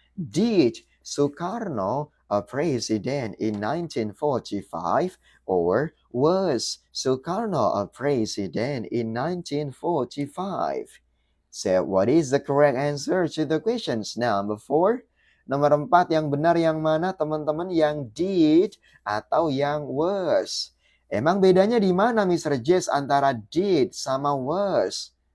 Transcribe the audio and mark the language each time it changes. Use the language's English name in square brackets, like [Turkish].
[English] Did Soekarno a president in 1945 or was Sukarno a president in 1945? So, what is the correct answer to the questions? Number 4. [Indonesian] Nomor 4 yang benar yang mana, teman-teman? Yang did atau yang was? Emang bedanya di mana, Mr. Jess, antara did sama was?